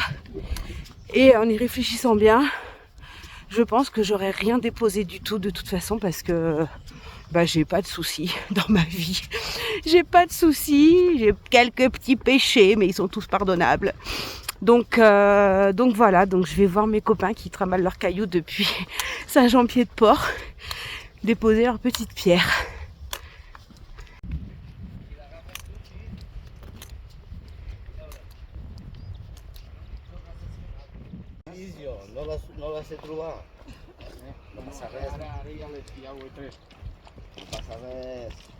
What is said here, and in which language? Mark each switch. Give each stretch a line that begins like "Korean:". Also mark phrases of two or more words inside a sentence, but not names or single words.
French: Et en y réfléchissant bien, je pense que j'aurais rien déposé du tout de toute façon parce que j'ai pas de soucis dans ma vie. J'ai pas de soucis, j'ai quelques petits péchés, mais ils sont tous pardonnables. Donc voilà, donc je vais voir mes copains qui tramallent leurs cailloux depuis Saint-Jean-Pied-de-Port, déposer leurs petites pierres.
Catalan: No la sé trobar. Passa res. Passa res.